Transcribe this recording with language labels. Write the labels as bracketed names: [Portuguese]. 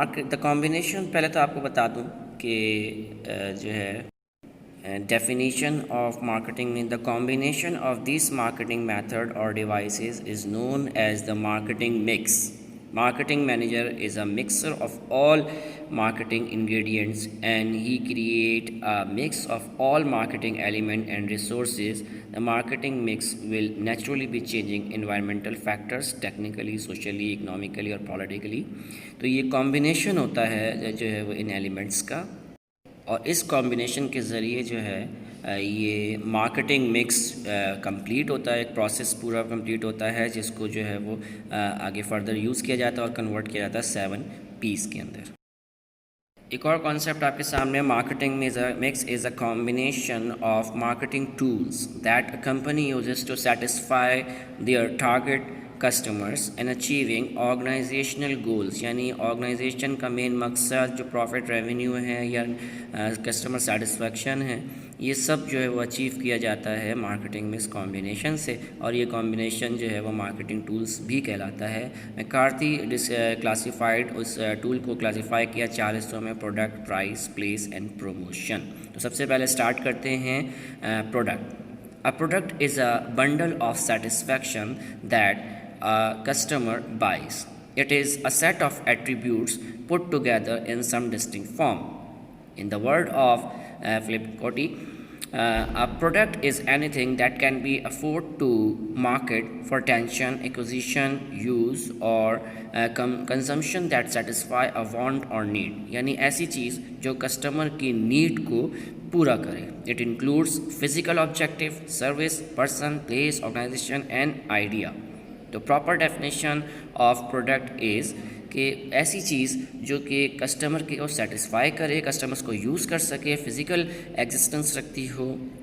[English] the combination, [Urdu] پہلے تو آپ کو بتا دوں کہ جو ہے [English] Definition of marketing میں the combination of these marketing method اور devices is known as the marketing mix. Marketing manager is a mixer of all marketing ingredients, and he create a mix of all marketing element and resources. The marketing mix will naturally be changing environmental factors, technically, socially, economically اور politically. [Urdu] تو یہ combination ہوتا ہے جو ہے وہ ان elements کا، اور اس کمبینیشن کے ذریعے جو ہے یہ مارکیٹنگ مکس کمپلیٹ ہوتا ہے، ایک پروسیس پورا کمپلیٹ ہوتا ہے جس کو جو ہے وہ آگے فردر یوز کیا جاتا ہے اور کنورٹ کیا جاتا ہے 7 پیز کے اندر۔ ایک اور کانسیپٹ آپ کے سامنے، [English] marketing mix is a combination of marketing tools that a company uses to satisfy their target customers and achieving organizational goals, [Urdu] یعنی آرگنائزیشن کا مین مقصد جو پروفٹ، ریونیو ہے یا کسٹمر سیٹسفیکشن ہے، یہ سب جو ہے وہ اچیو کیا جاتا ہے مارکیٹنگ مکس کمبینیشن سے، اور یہ کمبینیشن جو ہے وہ مارکیٹنگ ٹولز بھی کہلاتا ہے۔ میکارتھی کلاسیفائڈ اس ٹول کو کلاسیفائی کیا 4 حصوں میں، product, price, place and promotion. تو سب سے پہلے اسٹارٹ کرتے ہیں product. [English] A product is a bundle of satisfaction that a customer buys. It is a set of attributes put together in some distinct form. In the word of Philip Coty, a product is anything that can be afforded to market for attention, acquisition, use or consumption that satisfy a want or need. [Urdu] یعنی ایسی چیز جو customer کی need کو پورا کرے۔ [English] It includes physical objective, service, person, place, organization and idea. [Urdu] تو proper definition of product is کہ ایسی چیز جو کہ کسٹمر کو سیٹسفائی کرے، کسٹمرس کو یوز کر سکے، فزیکل ایگزسٹنس رکھتی ہو،